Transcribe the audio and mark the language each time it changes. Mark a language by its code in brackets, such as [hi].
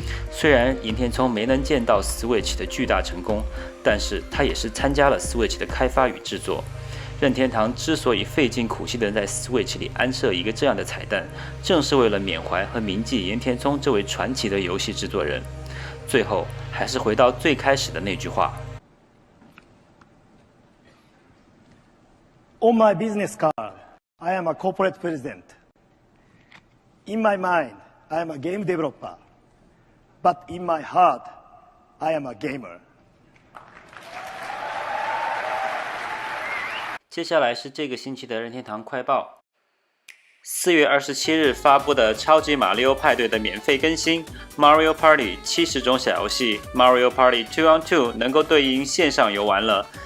[zh] 虽然盐田聪没能见到 Switch 的巨大成功，但是他也是参加了 Switch 的开发与制作。任天堂之所以费尽苦心地在 Switch 里安设一个这样的彩蛋，正是为了缅怀和铭记盐田聪这位传奇的游戏制作人。最后还是回到最开始的那句话。 [en] On my business card, I am a corporate president. In my mind, I am a game developer. But in my heart, I am a gamer. [zh] 接下来是这个星期的任天堂快报。4月27日发布的超级马里奥派对的免费更新 Mario Party 70种小游戏 Mario Party 2 on 2能够对应线上游玩了。